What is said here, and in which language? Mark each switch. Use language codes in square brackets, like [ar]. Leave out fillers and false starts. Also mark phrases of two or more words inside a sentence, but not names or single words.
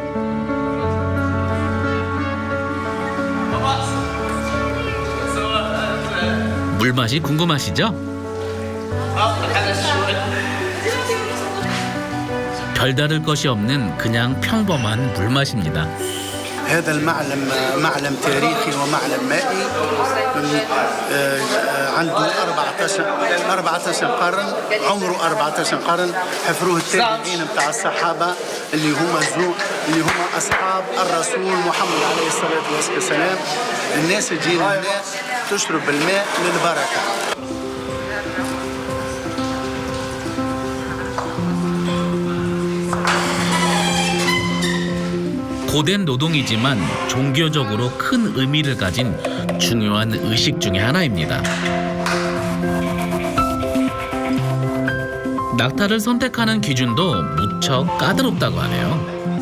[ko] 물맛이 궁금하시죠? 별다를 것이 없는 그냥 평범한 물맛입니다. [ar] هذا المعلم معلم تاريخي ومعلم مائي عنده 14 قرن عمره 14 قرن حفروه التابعين بتاع الصحابه اللي هم اصحاب الرسول محمد عليه الصلاه والسلام. الناس تجي هنا تشرب الماء للبركه. [ko] 고된 노동이지만 종교적으로 큰 의미를 가진 중요한 의식 중에 하나입니다. 낙타를 선택하는 기준도 무척 까다롭다고 하네요.